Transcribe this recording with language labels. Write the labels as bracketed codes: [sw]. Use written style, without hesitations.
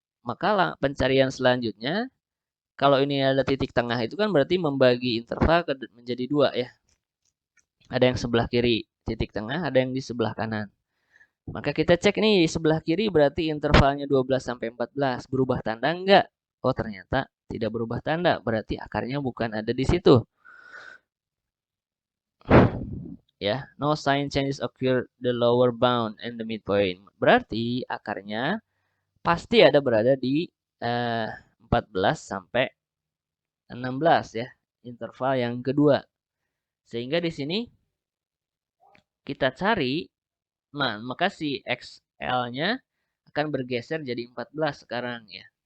[id] Maka pencarian selanjutnya, kalau ini ada titik tengah itu kan berarti membagi interval menjadi 2 ya. Ada yang sebelah kiri titik tengah, ada yang di sebelah kanan. Maka kita cek nih, di sebelah kiri berarti intervalnya 12 sampai 14. Berubah tanda enggak? Oh, ternyata tidak berubah tanda, berarti akarnya bukan ada di situ. [en] Ya, no sign changes occur the lower bound and the midpoint. [id] Berarti akarnya pasti ada berada di 14 sampai 16 ya, interval yang kedua. Sehingga di sini kita cari, maka si XL-nya akan bergeser jadi 14 sekarang ya.